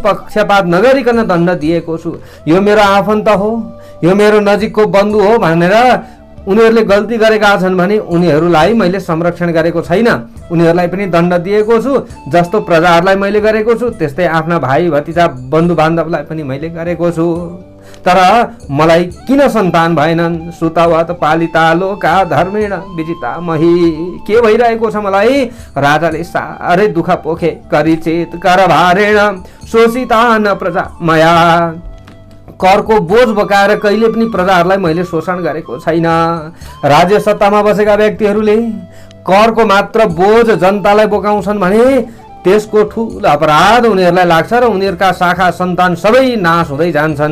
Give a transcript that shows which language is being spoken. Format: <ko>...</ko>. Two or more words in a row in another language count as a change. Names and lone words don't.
<ne>पक्षपात नगरिकन दण्ड दिएको छु। यो मेरो आफन्त हो, यो मेरो नजिकको बन्धु हो भनेर उनीहरूले गल्ती गरेका छन् भने उनीहरूलाई मैले संरक्षण गरेको छैन। उनीहरूलाई पनि दण्ड दिएको छु। जस्तो प्रजाहरूलाई मैले गरेको छु त्यस्तै आफ्ना भाइ भतिजा बन्धु बान्धवलाई पनि मैले गरेको छु। तर मलाई किन सन्तान भएनन्?</ne> <sa>सुतवत पालिता लोका धर्मेण विजिता मही।</sa> <ne>के भइरहेको छ मलाई? राजाले साह्रै दुःख पोखे,</ne> <sa>करिचेत करभारेण शोषिता न प्रजा मया।</sa> <ne>करको बोझ बोकाएर कहिले पनि प्रजाहरूलाई मैले शोषण गरेको छैन। राज्य सत्तामा बसेका व्यक्तिहरूले करको मात्र बोझ जनतालाई बोकाउँछन् भने त्यसको ठुलो अपराध उनीहरूलाई लाग्छ र उनीहरूका शाखा सन्तान सबै नाश हुँदै जान्छन्।</ne>